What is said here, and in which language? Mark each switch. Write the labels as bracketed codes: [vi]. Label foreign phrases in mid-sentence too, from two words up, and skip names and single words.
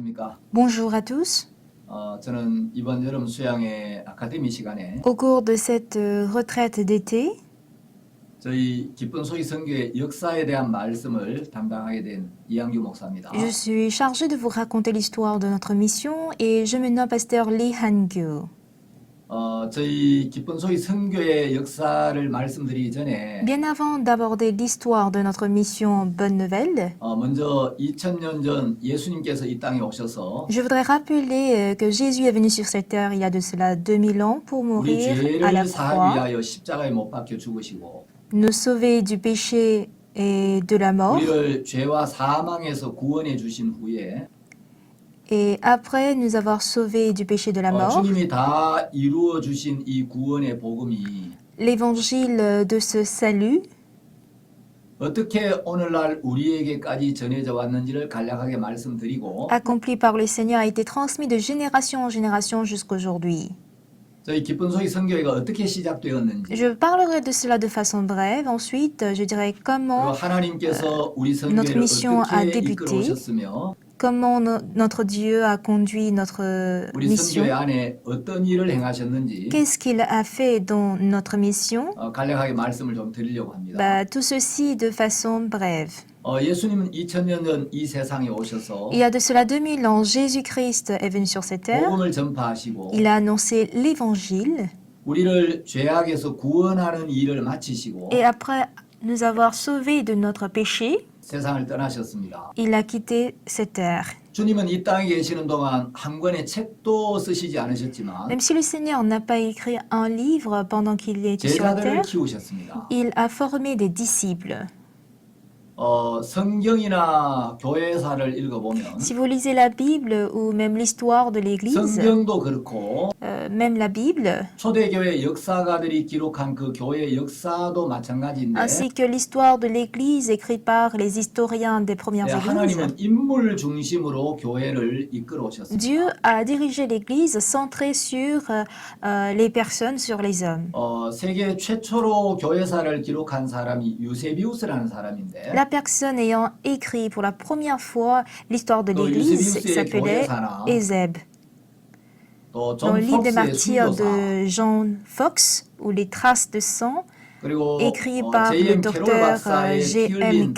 [ko] 안녕하십니까. [fr] Bonjour à tous. [ko] 저는 이번 여름 수양의 아카데미 시간에 [fr] Au cours de cette retraite d'été, [ko] 저희 기쁜 소식 선교의 역사에 대한 말씀을 담당하게 된 이양규 목사입니다. [fr] je suis chargée de vous raconter l'histoire de notre mission et je me nomme pasteur Lee Han-gyu. [ko] 저희 기쁜 소식 선교의 역사를 말씀드리기 전에 [fr] Bien avant d'aborder l'histoire de notre mission Bonne Nouvelle, [ko] 먼저 2000년 전 예수님께서 이 땅에 오셔서 [fr] je voudrais rappeler que Jésus est venu sur cette terre il y a de cela 2000 ans pour [ko] 우리 [fr] mourir à la [ko] 죄를 사하기 [fr] croix, [ko] 위하여 십자가에 못 박혀 죽으시고 [fr] nous sauver du péché et de la mort. [ko] 우리를 죄와 사망에서 구원해 주신 후에 [fr] Et après nous avoir sauvés du péché de la mort, [ko] 주님이 다 이루어 주신 이 구원의 복음이 [fr] l'évangile de ce salut, [ko] 어떻게 오늘날 우리에게까지 전해져 왔는지를 간략하게 말씀드리고 [fr] accompli par le Seigneur, a été transmis de génération en génération jusqu'aujourd'hui. [ko] 저희 기쁜 소식 선교회가 어떻게 시작되었는지 [fr] Je parlerai de cela de façon brève. Ensuite, je dirai [ko] 그리고 [fr] comment [ko] 하나님께서 우리 [fr] notre [ko] 선교회를 [fr] mission a [ko] 어떻게 [fr] débuté, [ko] 이끌어 오셨으며 [fr] notre Dieu a conduit notre [ko] 우리 [fr] mission, [ko] 선교회 안에 어떤 일을 행하셨는지 [fr] qu'est-ce qu'il a fait dans notre mission. [ko] 간략하게 말씀을 좀 드리려고 합니다. [fr] Tout ceci de façon brève. [ko] 예수님은 2000년 전 이 세상에 오셔서 [fr] Il y a de cela 2000 ans, Jésus-Christ est venu sur cette terre. [ko] 복음을 전파하시고 [fr] Il a annoncé l'évangile. [ko] 우리를 죄악에서 구원하는 일을 마치시고 [fr] Et après nous avoir sauvés de notre péché, [ko] 세상을 떠나셨습니다. [fr] il a quitté cette terre. [ko] 주님은 이 땅에 계시는 동안 한 권의 책도 쓰시지 않으셨지만 [fr] Même si le Seigneur n'a pas écrit un livre pendant qu'il était sur la [ko] 제자들을 [fr] terre, [ko] 키우셨습니다. [fr] il a formé des disciples. [ko] 성경이나 교회사를 읽어보면 [fr] Si vous lisez la Bible ou même l'histoire de l'Église, [ko] 성경도 그렇고 [fr] même la Bible, [ko] 초대교회 역사가들이 기록한 그 교회 역사도 마찬가지인데 [fr] ainsi que l'histoire de l'Église écrite par les historiens des premières églises, [ko] 하나님은 인물 중심으로 교회를 이끌어 오셨습니다. [fr] Dieu a dirigé l'Église centrée sur les personnes, sur les hommes. [ko] 세계 최초로 교회사를 기록한 사람이 유세비우스라는 사람인데 [fr] La personne ayant écrit pour la première fois l'histoire de l'Église [ko] 유세비우스의 [fr] s'appelait [ko] 교회사나 [fr] Ézèbe. [ko] 또 [fr] Dans [ko] 존 [fr] le livre des [ko] 폭스의 [fr] martyrs [ko] 순교사 [fr] de John Fox, ou les traces de sang, [ko] 그리고 [fr] écrit par le [ko] J.M. 캐롤 [fr] docteur [ko] 박사의 피 J.M. 흘린